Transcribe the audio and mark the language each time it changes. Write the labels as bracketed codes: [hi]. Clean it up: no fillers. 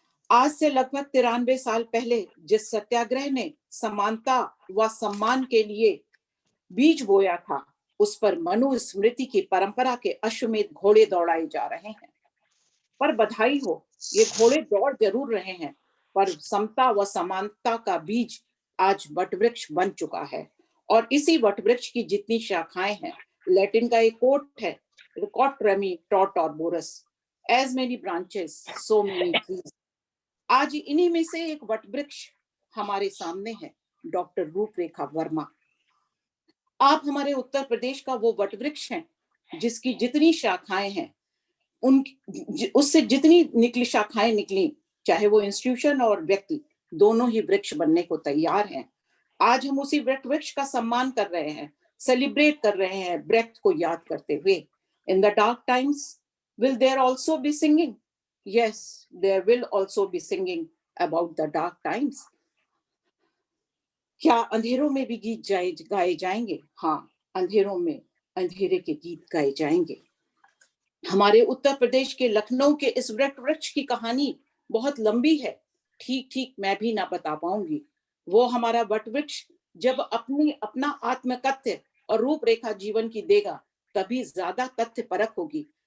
[hi] आज से लगभग 93 साल पहले जिस सत्याग्रह ने समानता व सम्मान के लिए बीज बोया था, उस पर मनुस्मृति की परंपरा के अश्वमेध घोड़े दौड़ाए जा रहे हैं। पर बधाई हो, ये घोड़े दौड़ जरूर रहे हैं, पर समता व समानता का बीज आज वटवृक्ष बन चुका है। और इसी वटवृक्ष की जितनी शाखाएं हैं, लैटिन का एक कोट है, Ricotremy, Trot or Borus. [en] As many branches, so many trees. [hi] आज इन्हीं में से एक वटवृक्ष हमारे सामने है, डॉक्टर रूपरेखा वर्मा। आप हमारे उत्तर प्रदेश का वो वटवृक्ष हैं जिसकी जितनी शाखाएं हैं, उससे जितनी शाखाएं निकली, चाहे वो इंस्टीट्यूशन और व्यक्ति, दोनों ही वृक्ष बनने को तैयार हैं। आज हम उसी वृक्ष का सम्मान कर रहे हैं, सेलिब्रेट कर रहे हैं, ब्रेक्ट को याद करते हुए। [en] In the dark times will there also be singing? Yes, there will also be singing about the dark times. [hi] क्या अंधेरों में भी गीत गाए जाएंगे? हाँ, अंधेरों में अंधेरे के गीत गाए जाएंगे। हमारे उत्तर प्रदेश के लखनऊ के इस वृक्ष की कहानी बहुत लंबी है, ठीक मैं भी ना बता पाऊंगी। वो हमारा वटवृक्ष जब अपना आत्मकथ्य और रूपरेखा जीवन की देगा, तभी ज्यादा तथ्य परख होगी।